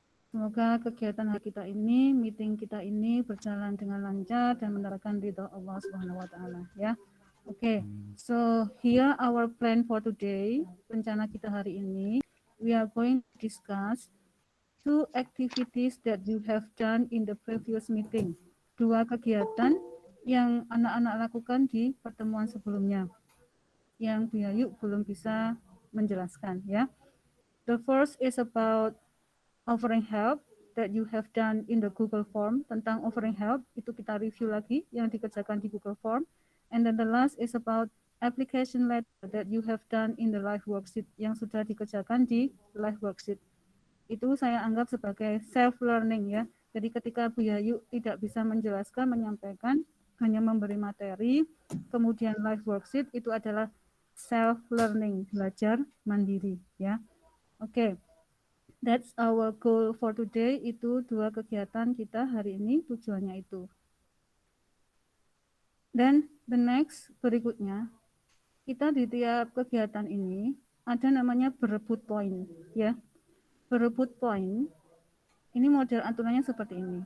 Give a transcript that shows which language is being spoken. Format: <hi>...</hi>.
<id>Semoga kegiatan hari kita ini, meeting kita ini berjalan dengan lancar dan mendapatkan ridho Allah Subhanahu wa taala ya. Oke.</id> <en>So here our plan for today.</en> <id>Rencana kita hari ini,</id> <en>we are going to discuss two activities that you have done in the previous meeting.</en> <id>Dua kegiatan yang anak-anak lakukan di pertemuan sebelumnya yang Bu Yayu belum bisa menjelaskan ya.</id> <en>The first is about offering help that you have done in the Google Form.</en> <id>Tentang offering help itu kita review lagi yang dikerjakan di Google Form.</id> <en>And then the last is about application letter that you have done in the live worksheet</en> <id>yang sudah dikerjakan di live worksheet. Itu saya anggap sebagai self learning ya. Jadi ketika Bu Yayu tidak bisa menjelaskan, menyampaikan, hanya memberi materi, kemudian live worksheet itu adalah self learning, belajar mandiri ya. Oke.</id> <en>That's our goal for today.</en> <id>Itu dua kegiatan kita hari ini, tujuannya itu. Dan</id> <en>the next</en> <id>berikutnya, kita di tiap kegiatan ini ada namanya berebut poin ya. Berebut poin ini model aturannya seperti ini.</id>